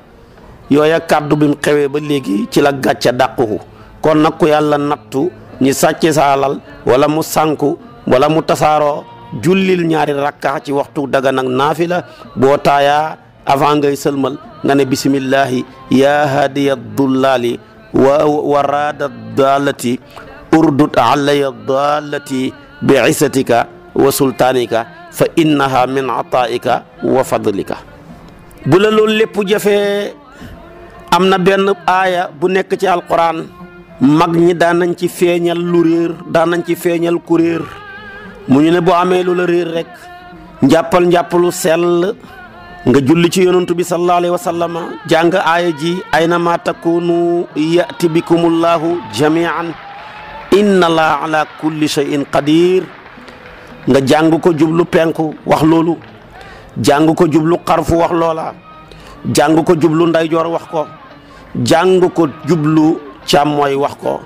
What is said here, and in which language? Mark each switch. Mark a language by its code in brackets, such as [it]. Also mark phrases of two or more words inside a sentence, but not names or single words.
[wo] yooya kàddu bi mu xewee ba léegi ci la gàcce dàquhu kon nag ku yàlla nattu ñi sàcce sa alal wala mu sànku wala mu tasaaroo jullil ñaari rakka ci waxtu daga nag naafila boo taayaa avant ngay sëlmal nga ne [ar] بسم الله يا هادي الضال وراد الضالة اردد علي ضالتي بعزتك وسلطانك فإنها من عطائك وفضلك. [wo] bu la loolu lépp jafee am na benn aaya bu nekk ci alquran mag ñi daan nañ ci feeñal lu réer daan nañ ci feeñal ku réer mu ñu ne boo amee lu la réer rek njàppalu sell nga julli ci yonantu bi [ar] صلى الله عليه وسلم [wo] jàng aaya ji [ar] أينما تكونوا يأت بكم الله جميعا إن الله على كل شيء قدير [wo] nga jàng ko jublu penku wax loolu, jàng ko jublu xarfu wax loola, jàng ko jublu ndeyjoor wax ko, jàng ko jublu càmmooy wax ko.